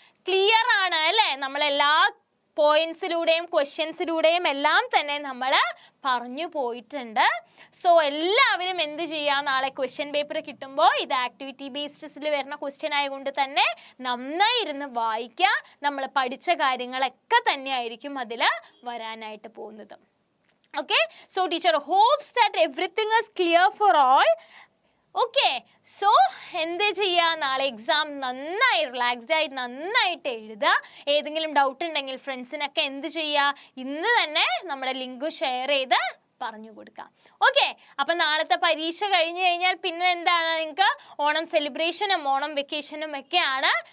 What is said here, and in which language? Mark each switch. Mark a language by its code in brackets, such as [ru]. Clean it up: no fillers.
[ml] Clear ആണ് അല്ലേ? നമ്മളെല്ലാ പോയിന്റ്സിലൂടെയും ക്വസ്റ്റ്യൻസിലൂടെയും എല്ലാം തന്നെ നമ്മൾ പറഞ്ഞു പോയിട്ടുണ്ട്. സോ എല്ലാവരും എന്ത് ചെയ്യാം? നാളെ ക്വസ്റ്റ്യൻ പേപ്പർ കിട്ടുമ്പോൾ ഇത് ആക്ടിവിറ്റി ബേസ്ഡിൽ വരുന്ന ക്വസ്റ്റ്യൻ ആയതുകൊണ്ട് തന്നെ നന്നായി ഇരുന്ന് വായിക്കുക. നമ്മൾ പഠിച്ച കാര്യങ്ങളൊക്കെ തന്നെ ആയിരിക്കും അതിൽ വരാനായിട്ട് പോകുന്നത്. [en] Okay, so teacher hopes that everything is clear for all. [ml] Okay, so എന്ത് ചെയ്യുക, നാളെ എക്സാം നന്നായി റിലാക്സ്ഡ് ആയിട്ട് നന്നായിട്ട് എഴുതുക. ഏതെങ്കിലും ഡൗട്ട് ഉണ്ടെങ്കിൽ ഫ്രണ്ട്സിനൊക്കെ എന്ത് ചെയ്യുക, ഇന്ന് തന്നെ നമ്മുടെ ലിങ്ക് ഷെയർ ചെയ്ത് പറഞ്ഞു കൊടുക്കാം. ഓക്കെ, അപ്പം നാളത്തെ പരീക്ഷ കഴിഞ്ഞ് കഴിഞ്ഞാൽ പിന്നെ എന്താണ്, നിങ്ങൾക്ക് ഓണം സെലിബ്രേഷനും ഓണം വെക്കേഷനും ഒക്കെയാണ്.